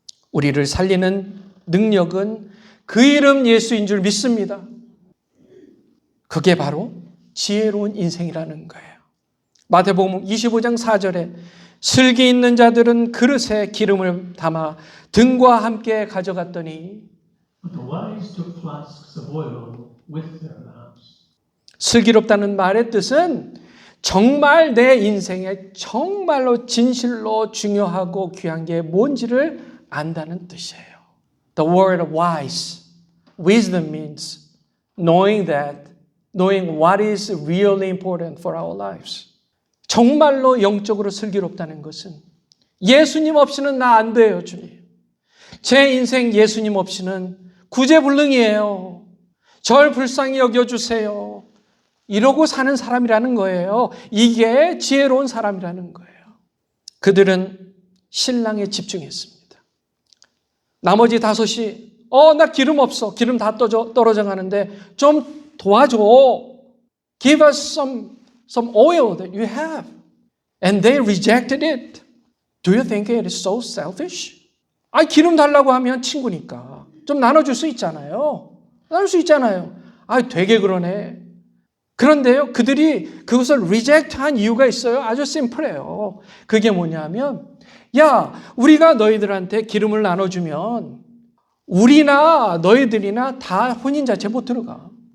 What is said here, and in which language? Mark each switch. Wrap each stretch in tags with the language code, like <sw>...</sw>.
<ko>우리를 살리는 능력은 그 이름 예수인 줄 믿습니다. 그게 바로 지혜로운 인생이라는 거예요. 마태복음 25장 4절에 슬기 있는 자들은 그릇에 기름을 담아 등과 함께 가져갔더니</ko> <en>But the wise took flasks of oil with their lamps.</en> <ko>슬기롭다는 말의 뜻은 정말 내 인생에 정말로 진실로 중요하고 귀한 게 뭔지를 안다는 뜻이에요.</ko> <en>The word wise, wisdom means knowing what is really important for our lives.</en> <ko>정말로 영적으로 슬기롭다는 것은 예수님 없이는 나 안 돼요, 주님. 제 인생 예수님 없이는 구제불능이에요. 절 불쌍히 여겨주세요. 이러고 사는 사람이라는 거예요. 이게 지혜로운 사람이라는 거예요. 그들은 신랑에 집중했습니다. 나머지 5이 나 기름 없어. 기름 다 떨어져 가는데 좀 도와줘.</ko> <en>Give us some oil that you have. And they rejected it. Do you think it is so selfish?</en> <ko>기름 달라고 하면 친구니까 좀 나눠줄 수 있잖아요. 나눌 수 있잖아요. 되게 그러네. 그런데요, 그들이 그것을 리젝트한 이유가 있어요. 아주 심플해요. 그게 뭐냐면, 우리가 너희들한테 기름을 나눠주면 우리나 너희들이나 다 혼인자체 못 들어가.</ko>